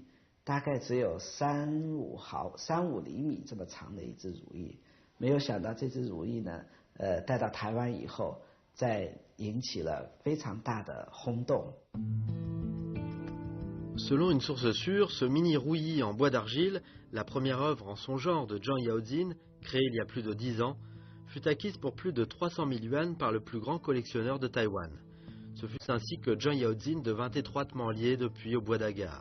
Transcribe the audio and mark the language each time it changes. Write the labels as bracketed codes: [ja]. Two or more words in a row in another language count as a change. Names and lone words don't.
[zh] 大概只有3-5厘米这么长的一只如意，没有想到这只如意呢，带到台湾以后，再引起了非常大的轰动。 [fr] Selon une source sûre, ce mini rouillis en bois d'argile, la première œuvre en son genre de Zhang Yaozin, créée il y a plus de 10 ans, fut acquise pour plus de 300 000 yuan par le plus grand collectionneur de Taïwan. Ce fut ainsi que Zhang Yaozin devint étroitement lié depuis au bois d'agar.